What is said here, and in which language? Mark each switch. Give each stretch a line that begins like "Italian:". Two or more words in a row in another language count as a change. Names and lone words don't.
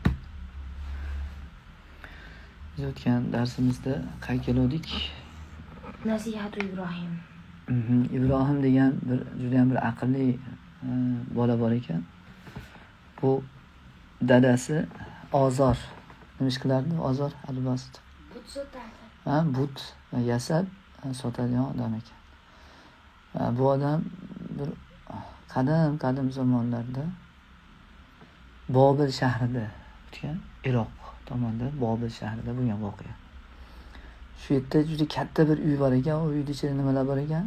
Uzbek: Biz o'tgan darsimizda qayerga keldik? Nasihatu Ibrohim. Ibrohim degan juda ham bir aqlli bola bor ekan. Bu dadasi Ozor nima ish qilardi? Ozor albast. But sotardi. But yasab sotadigan odam ekan. Bu odam bir qadim zamonlarda Bobil shahrida o'tgan, Iroq tomonda Bobil shahrida bo'lgan voqea. Shu yerda juda katta bir uy bor ekan, u uyda ichida nimalar bor ekan?